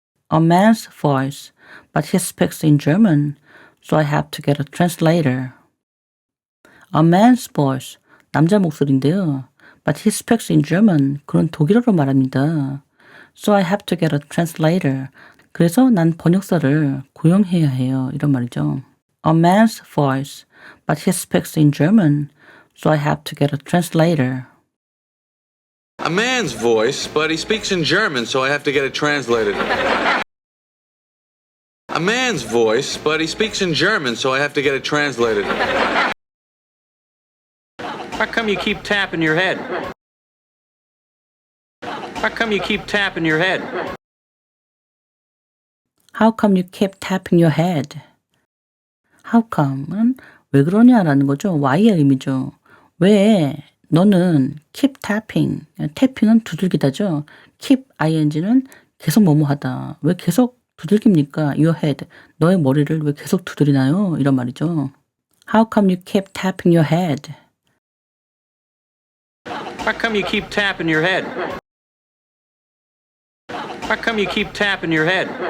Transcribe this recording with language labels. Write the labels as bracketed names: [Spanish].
[English] A man's voice, but he speaks in German, so I have to get a translator. A man's voice, [Korean] 남자 목소리인데요. [English] But he speaks in German, [Korean] 그는 독일어로 말합니다. [English] So I have to get a translator. [Korean] 그래서 난 번역사를 고용해야 해요. 이런 말이죠. [English] A man's voice, but he speaks in German, so I have to get a translator. A man's voice, but he speaks in German, so I have to get it translated. A man's voice, but he speaks in German, so I have to get it translated. How come you keep tapping your head? How come you keep tapping your head? How come you keep tapping your head? How come [Korean] 은 왜 그러냐라는 거죠. why의 의미죠. 왜 너는 [English] keep tapping, [Korean] tapping은 두들기다죠. keep ing는 계속 뭐뭐 하다. 왜 계속 두들깁니까? [English] Your head, [Korean] 너의 머리를 왜 계속 두드리나요? 이런 말이죠. [English] How come you keep tapping your head? How come you keep tapping your head? How come you keep tapping your head?